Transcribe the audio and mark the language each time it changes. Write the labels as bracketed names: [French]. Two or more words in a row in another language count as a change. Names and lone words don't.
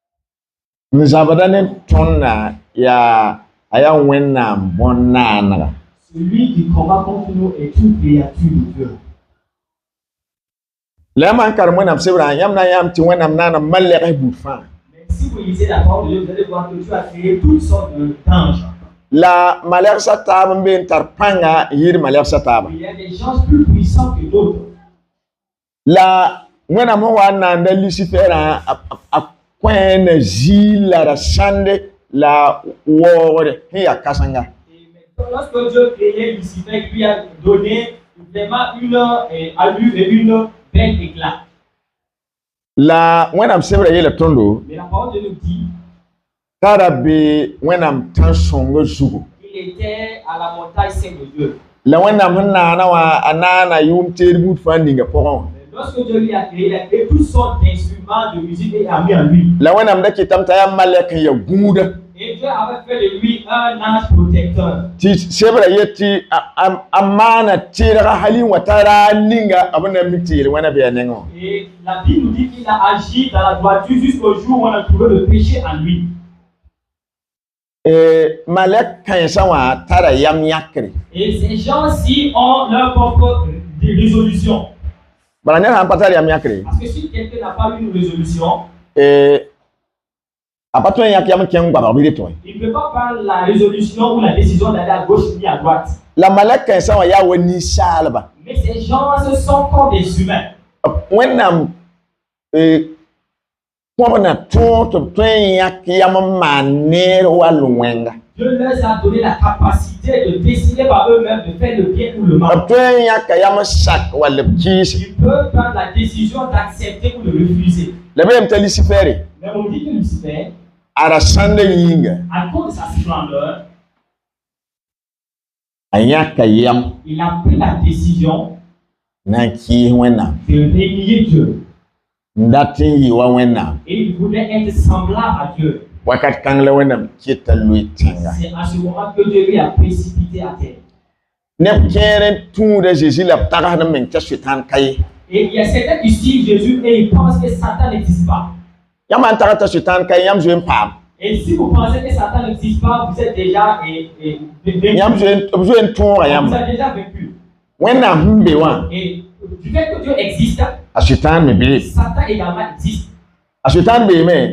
[Mossi] nzabadane tonna ya aya wenna bonna na [French] Celui qui combat contre nous est une créature de Dieu. [Mossi] La man kar wẽnnaam sebra yãmb na yãmb tɩ wẽnnaam naana malɛg buud fãa. [French] Mais si vous lisez la parole de Dieu, vous allez voir que Dieu a créé toutes sortes d'anges. [Mossi] La malɛgsa taab n be n tar pãnga yɩɩd malɛgsa taaba. [French] Il y a des gens plus puissants que d'autres. [Mossi] La wẽnnaam sẽn wa n naanda Lucifɛrã a kõe na ziil la ra sãnde la waoogre sẽn yaa kãsenga. [French] Et maintenant, lorsque Dieu créait Lucifer, il lui a donné vraiment une allure et une belle éclat. [Mossi] La wẽnnaam sebra yeela tõndo [French] Mais la parole de Dieu nous dit [Mossi] t'a ra be wẽnnaam tãn-sõnga zugu. [French] qu'il était à la montagne sainte de Dieu. [Mossi] La wẽnnaam sẽn naana wã a naana yʋʋm teed buud fãa ninga pʋgẽ wã. [French] Mais lorsque Dieu lui a créé, il a créé toutes sortes d'instruments de musique et a mis en lui. [Mossi] La wẽnnaam da kɩtame t'a yaa malɛk n ya gũuda [French] Et Dieu avait fait de lui un ange protecteur. [Mossi] tɩ sebra yet tɩ a maana tɩɩdga halin wa ta raa ninga b na mik tɩ yel-wẽna bɩ a nengẽ wã. [French] Et la Bible nous dit qu'il a agi dans la droiture jusqu'au jour où on a trouvé le péché en lui. [Mossi] Malɛk kãensã wã tara yam yãkre. [French] Et ces gens-ci ont leur propre résolution. [Mossi] Bala ned sãn pa tar yam yãkre [French] Parce que si quelqu'un n'a pas une résolution, [Mossi] a pa tõe n yãk yam n kẽng goabg bɩ d tõe. [French] il ne peut pas prendre la résolution ou la décision d'aller à gauche ni à droite. [Mossi] La malɛk kãensã wã yaa wa ninsaalba. [French] Mais ces gens, ce sont comme des humains. [Mossi] Wẽnnaam kõb na tõog tɩ b tõe n yãk yam n maan neer wall wẽnga. [French] Dieu leur a donné la capacité de décider par eux-mêmes de faire le bien ou le [Mossi] B [French] mal. [Mossi] tõe n yãka yam n sak wall b kɩɩse. [French] Ils peuvent prendre la décision d'accepter ou de refuser. [Mossi] La b yem t'a Lucifɛre [French] Mais on dit que Lucifer, [Mossi] a ra sãnda yĩnga [French] à cause de sa splendeur, [Mossi] a yãka yam [French] il a pris la décision [Mossi] na n kɩɩs wẽnnaam [French] de renier Dieu. [Mossi] n dat n yɩ wa wẽnnaam. [French] Et il voulait être semblable à Dieu. [Mossi] Wakat kãng la wẽnnaam kɩta loe tẽnga. [French] C'est à ce moment que Dieu lui a précipité à terre. [Mossi] Neb kẽer n tũuda Zeezi la b tagsd n meng t'a Soɩtãan ka ye. [French] Et il y a certains qui suivent Jésus et ils pensent que Satan n'existe pas. [Mossi] Yãmb sã n tag t'a Soɩtãan ka ye yãmb zoe n paam. [French] Et si vous pensez que Satan n'existe pas, vous êtes déjà vaincu. [Mossi] Yãmb b zoe n tõoga [French] Vous [Mossi] yãmba. [French] êtes déjà vaincu. [Mossi] Wẽnnaam sẽn be wã [French] Et du fait que Dieu existe, [Mossi] a Soɩtãan me bee. [French] Satan également existe. [Mossi] A Soɩtãan beeme